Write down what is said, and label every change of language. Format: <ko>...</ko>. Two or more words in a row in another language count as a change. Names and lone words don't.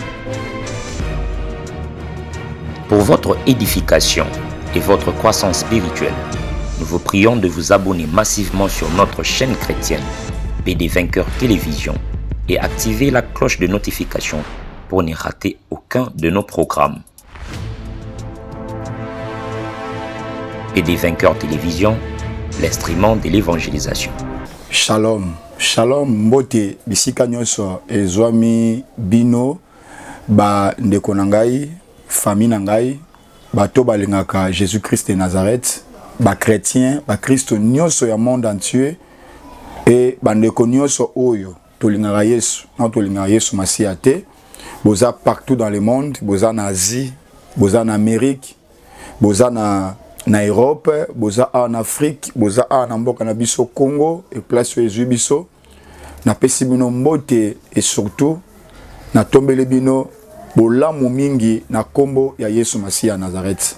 <fr>Pour votre édification et votre croissance spirituelle, nous vous prions de vous abonner massivement sur notre chaîne chrétienne PD Vainqueur Télévision et activer la cloche de notification pour ne rater aucun de nos programmes. PD Vainqueur Télévision, l'instrument de l'évangélisation.</fr> <he>Shalom, shalom,</he> <ln>mbote bisika nyonso ezwami bino ba ndeko na ngai, famille na ngai, bato balingaka Jésus-Christ de Nazareth, ba chrétien, ba Christo nyonso ya</ln> <fr>monde entier</fr> <ln>et ba ndeko nyonso oyo tolingaka Yesu, non tolingaka Yesu Masiya te, boza</ln> <fr>partout dans le monde,</fr> <ln>boza na Asie, boza na Amérique, boza na Europe, boza</ln> <fr>en Afrique,</fr> <ln>boza en mboka na biso Congo et place Yesu biso na pesi bino mbote</ln> <fr>et surtout</fr> <ln>na tombele bino bolamu mingi na kombo ya Yesu Masiya Nazareth.</ln>